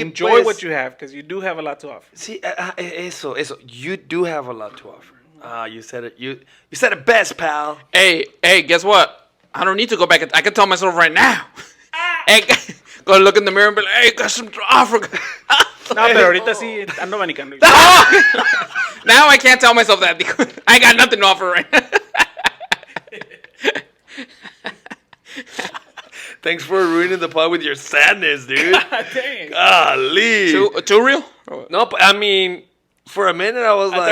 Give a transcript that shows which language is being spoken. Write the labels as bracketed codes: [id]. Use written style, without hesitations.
[en] enjoy what you have because you do have a lot to offer. See, [es] eso. [en] You do have a lot to offer. You said it. You said it best, pal. Hey, guess what? I don't need to go back. I can tell myself right now. Hey, go look in the mirror and be like, hey, got some to offer. [es] No, pero ahorita sí ando manicando. [en] Now I can't tell myself that. I got nothing to offer right now. Thanks for ruining the pod with your sadness, dude. Dang. Golly. Too real? No, I mean, for a minute I was like...